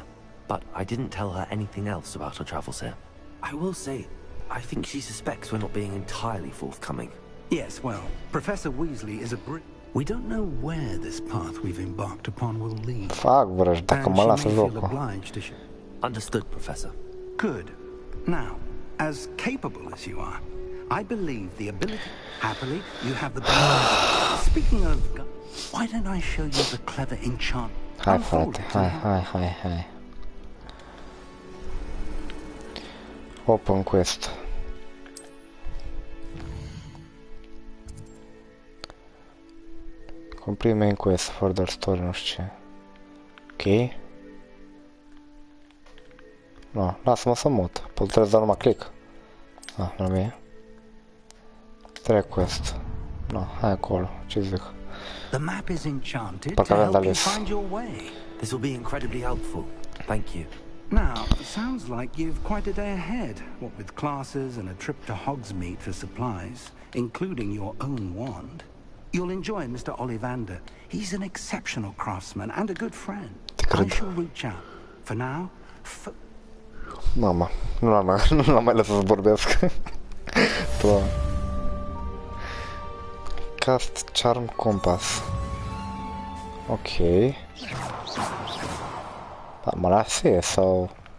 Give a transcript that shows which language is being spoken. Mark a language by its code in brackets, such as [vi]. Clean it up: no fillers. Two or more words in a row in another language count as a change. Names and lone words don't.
[en] But I didn't tell her anything else about our travels here. I will say, I think she suspects we're not being entirely forthcoming. Yes, well, Professor Weasley is a We don't know where this path we've embarked upon will lead. [ro] Fac, vrăj, dacă mă lasă jocul. [en] Understood, Professor. Good. Now, as capable as you are, I believe the ability... Happily, you have the benefit. Speaking of... Why don't I show you the clever enchant... [ro] Hai, frate, hai. [en] Open quest. Complete main quest, further story, [ro] nu știu ce. Ok. No, lasă-mă să mut. Pot trebuie să dau numai click. Ah, nu e. [en] Track quest. [ro] No, hai acolo, ce zic. [en] The map is enchanted to help you find your way. This will be incredibly helpful. Thank you. Now, sounds like you've quite a day ahead, what with classes and a trip to Hogsmeade for supplies, including your own wand. You'll enjoy Mr. Ollivander. He's an exceptional craftsman and a good friend. I shall reach out. For now, [ro] Mama, nu l-am mai lăsat să vorbesc. [en] Cast Charm Compass. [ro] Ok. Da, mă lase sau...